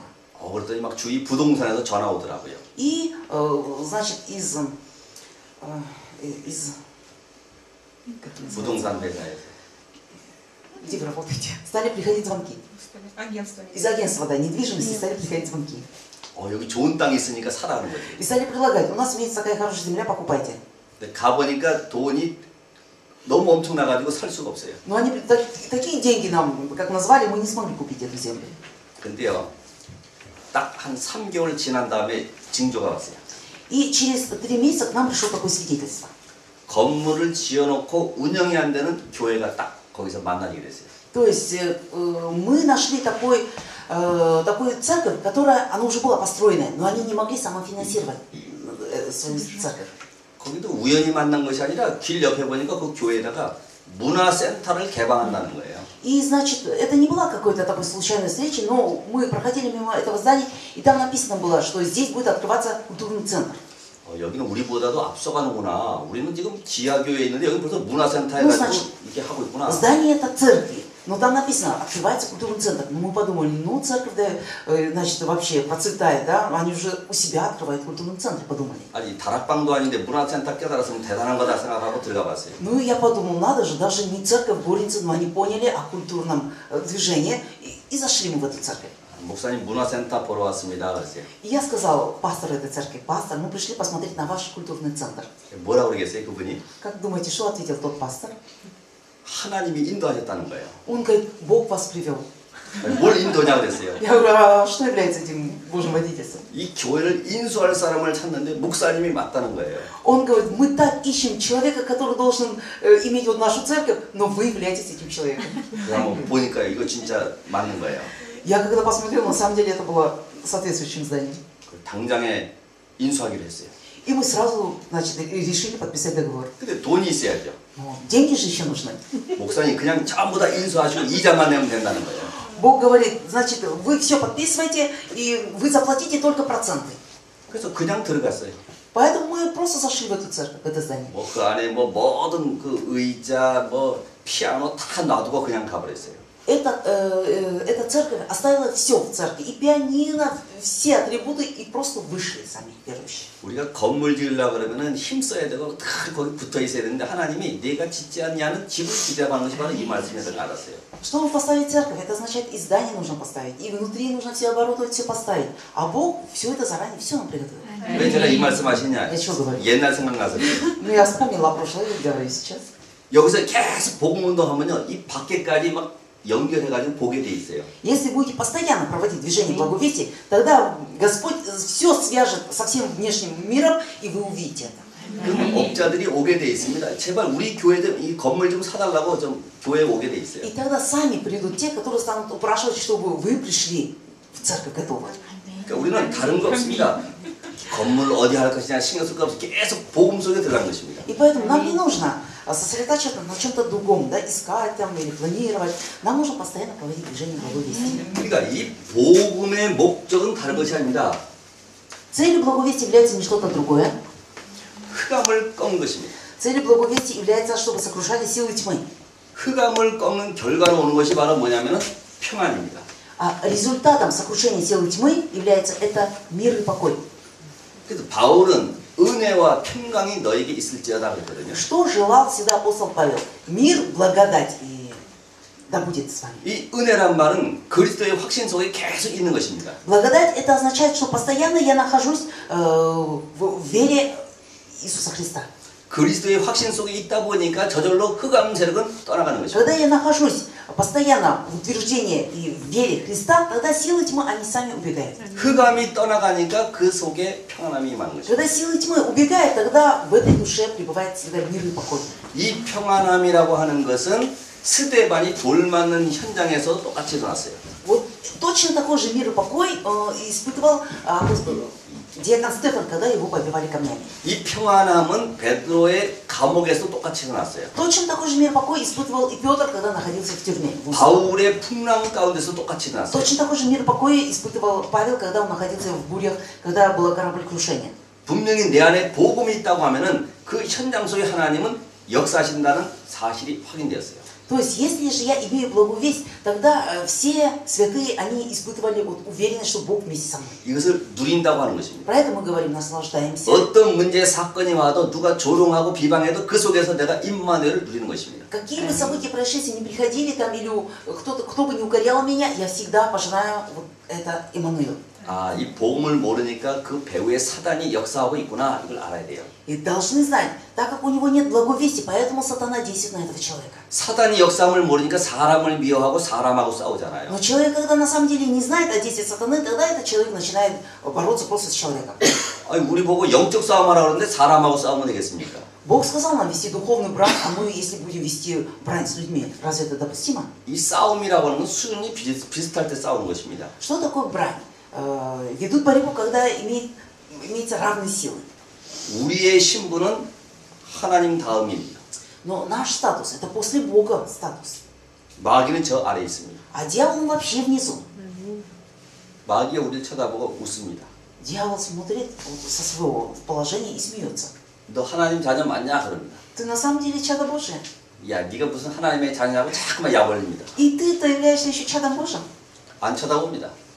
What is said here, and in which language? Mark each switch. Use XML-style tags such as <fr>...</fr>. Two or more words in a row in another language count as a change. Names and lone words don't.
<ko>그랬더니 막 주위 부동산에서 전화 오더라고요.</ko> <ru>И, значит, из как это называется?</ru> <ko>부동산 회사에서.</ko> <ru>Где вы работаете? Стали приходить звонки. Агентство. Из агентства, да, недвижимости стали приходить звонки.</ru> <ko>여기 좋은 땅 있으니까 사라는 거지.</ko> <ru>И стали предлагать, у нас имеется такая хорошая земля, покупайте.</ru> <ko>근데 가보니까 돈이 너무 엄청나가지고 살 수가 없어요.</ko> <ru>Но они такие деньги нам, как назвали, мы не смогли купить эту землю.</ru> <ko>근데요, 딱 한 3개월 지난 다음에 징조가 왔어요.</ko> <ru>И через 3 месяца к нам пришло такое свидетельство.</ru> <ko>건물을 지어놓고 운영이 안 되는 교회가 딱 거기서 만나게 됐어요.</ko> <ru>То есть мы нашли такую церковь, которая, она уже была построена, но они не могли самофинансировать свою церковь.</ru> <ko>거기도 우연히 만난 것이 아니라 길 옆에 보니까 그 교회에다가 문화센터를 개방한다는 거예요.</ko> <ru>И, значит, это не была какой-то такой случайной встречи, но мы проходили мимо этого здания, и там написано было, что здесь будет открываться культурный центр.</ru> <ko>여기는 우리보다도 앞서가는구나. 우리는 지금 지하교회에 있는데 여기 벌써 문화센터 해가지고 이렇게 하고 있구나.</ko> <ru>Здание это церкви, но там написано, открывается культурный центр. Но мы подумали, ну церковь, да, значит, вообще процветает, да, они уже у себя открывают культурный центр, подумали.</ru> <ko>아니 다락방도 아닌데 문화센터 깨달았으면 대단한 거다 생각하고 들어가 봤어요.</ko> <ru>Ну я подумал, надо же, даже не церковь Горницы, но они поняли о культурном движении и зашли мы в эту церковь.</ru> <ko>목사님 문화센터 보러 왔습니다. 그랬어요.</ko> <ru>И я сказал пастору этой церкви, пастор, мы пришли посмотреть на ваш культурный центр.</ru> <ko>뭐라고 그러겠어요, 그분이?</ko> <ru>Как думаете, что ответил тот пастор?</ru> <ko>하나님이 인도하셨다는 거예요.</ko> <ru>Он говорит, Бог вас привел.</ru> <ko>뭘 인도냐 그랬어요.</ko> <ru>Я говорю, а что является этим Божьим водительством?</ru> <ko>이 교회를 인수할 사람을 찾는데 목사님이 맞다는 거예요.</ko> <ru>Он говорит, мы так ищем человека, который должен иметь вот нашу церковь, но вы являетесь этим человеком.</ru> <ko>그래서 한번 보니까 이거 진짜 맞는 거예요.</ko> <ru>Я когда посмотрел, на самом деле это было соответствующим зданием.</ru> <ko>당장에 인수하기로 했어요.</ko> <ru>И мы сразу, значит, решили подписать договор.</ru> <ko>근데 돈이 있어야죠.</ko> <ru>Но деньги же еще нужны.</ru> <ko>목사님 그냥 전부 다 인수하시고 이자만 내면 된다는 거예요.</ko> <ru>Бог говорит, значит, вы все подписываете, и вы заплатите только проценты.</ru> <ko>그래서 그냥 들어갔어요.</ko> <ru>Поэтому мы просто зашли в эту церковь, в это здание.</ru> <ko>뭐 그 안에 뭐 모든 그 의자, 뭐 피아노 다 놔두고 그냥 가버렸어요.</ko> <ru>Эта церковь оставила все в церкви. И пианино, все атрибуты, и просто вышли сами верующие.</ru> <ko>우리가 건물 지으려고 그러면은 힘써야 되고 다 거기 붙어 있어야 되는데 하나님이 내가 짓지 않냐는 집을 기대하는 것이 바로 이 말씀에서 알았어요.</ko> <ru>Чтобы поставить церковь, это означает, и здание нужно поставить, и внутри нужно все оборудовать, все поставить. А Бог все это заранее, все нам приготовил.</ru> <ko>왜 제가 이 말씀 하시냐?</ko> <ru>Я что говорю?</ru> <ko>옛날 생각나서</ko> <ru>Ну, я вспомнила прошлое и говорю сейчас.</ru> <ko>여기서 계속 복음 운동하면요 이 밖에까지 막 연결해가지고 보게 돼 있어요.</ko> <ru>Если будете постоянно проводить движение благовестия, тогда Господь все свяжет со всем внешним миром, и вы увидите это.</ru> <ko>그럼 업자들이 오게 돼 있습니다. 제발 우리 교회들 이 건물 좀 사달라고 좀 교회에 오게 돼 있어요.</ko> <ru>И тогда сами придут те, которые станут упрашивать, чтобы вы пришли в церковь готовы.</ru> <ko>그러니까 우리는 다른 거 없습니다. 건물 어디 할 것이냐 신경 쓸 거 없이 계속 복음 속에 들어간 것입니다.</ko> <ru>И поэтому нам не нужно сосредотачиваться на чем-то другом, да, искать там или планировать. Нам нужно постоянно проводить движение благовестия.</ru> <ko>그러니까 이 복음의 목적은 다른 것이 아닙니다.</ko> <ru>Целью благовестия является не что-то другое.</ru> <ko>흑암을 꺾는 것입니다.</ko> <ru>Целью благовестия является, чтобы сокрушали силы тьмы.</ru> <ko>흑암을 꺾는 결과로 오는 것이 바로 뭐냐면은 평안입니다.</ko> <ru>А результатом сокрушения силы тьмы является это мир и покой.</ru> <ko>그래서 바울은 은혜와 평강이 너에게 있을지어다 그랬거든요.</ko> <ru>Что желал всегда апостол Павел? Мир, благодать и да будет с вами.</ru> <ko>이 은혜란 말은 그리스도의 확신 속에 계속 있는 것입니다.</ko> <ru>Благодать это означает, что постоянно я нахожусь в вере Иисуса Христа.</ru> <ko>그리스도의 확신 속에 있다 보니까 저절로 흑암 세력은 떠나가는 것입니다.</ko> <ru>Когда я нахожусь постоянно в утверждении и в вере Христа, тогда силы тьмы, они сами убегают.</ru> <ko>흑암이 떠나가니까 그 속에 평안함이 임하는 것입니다.</ko> <ru>Когда силы тьмы убегают, тогда в этой душе пребывает всегда мир и покой.</ru> <ko>이 평안함이라고 하는 것은 스데반이 돌 맞는 현장에서 똑같이 일어났어요.</ko> <ru>Вот точно такой же мир и покой испытывал диакон Стефан, когда его побивали камнями.</ru> <ko>이 평안함은 베드로의 감옥에서 똑같이 일어났어요.</ko> <ru>Точно такой же мир и покой испытывал и Петр, когда находился в тюрьме.</ru> <ko>바울의 풍랑 가운데서 똑같이 일어났어요.</ko> <ru>Точно такой же мир и покой испытывал Павел, когда он находился в бурях, когда было кораблекрушение.</ru> <ko>분명히 내 안에 복음이 있다고 하면은 그 현장 속에 하나님은 역사하신다는 사실이 확인되었어요.</ko> <ru>То есть, если же я имею благую весть, тогда все святые, они испытывали вот уверенность, что Бог вместе со мной.</ru> <ko>이것을 누린다고 하는 것입니다.</ko> <ru>Про это мы говорим, наслаждаемся.</ru> <ko>어떤 문제 사건이 와도 누가 조롱하고 비방해도 그 속에서 내가 임마누엘을 누리는 것입니다.</ko> <ru>Какие бы события, происшествия не приходили, там, или кто бы не укорял меня, я всегда пожинаю вот это Иммануил.</ru> <ko>아, 이 복음을 모르니까 그 배후에 사단이 역사하고 있구나 이걸 알아야 돼요.</ko> <ru>И должны знать, так как у него нет благовестия, поэтому сатана действует на этого человека.</ru> <ko>사단이 역사함을 모르니까 사람을 미워하고 사람하고 싸우잖아요.</ko> <ru>Но человек, когда на самом деле не знает о действии сатаны, тогда этот человек начинает бороться просто с человеком.</ru> <ko>아니, 우리 보고 영적 싸움하라 그러는데 사람하고 싸우면 되겠습니까?</ko> <ru>Бог сказал нам вести духовную брань, а мы, если будем вести брань с людьми, разве это допустимо?</ru> <ko>이 싸움이라고 하는 건 수준이 비슷할 때 싸우는 것입니다.</ko> <ru>Что такое брань? Ведут борьбу, когда имеются равные силы.</ru> <ko>우리의 신분은 하나님 다음입니다.</ko> <ru>Но наш статус, это после Бога статус.</ru> <ko>마귀는 저 아래에 있습니다.</ko> <ru>А дьявол вообще внизу.</ru> <ko>마귀가 우리를 쳐다보고 웃습니다.</ko> <ru>Дьявол смотрит со своего положения и смеется.</ru> <ko>너 하나님 자녀 맞냐? 그럽니다.</ko> <ru>Ты на самом деле чадо Божие.</ru> <ko>야, 네가 무슨 하나님의 자녀라고 자꾸만 약 올립니다.</ko> <ru>И ты-то являешься еще чадом Божьим.</ru> <ko>안 쳐다봅니다.</ko>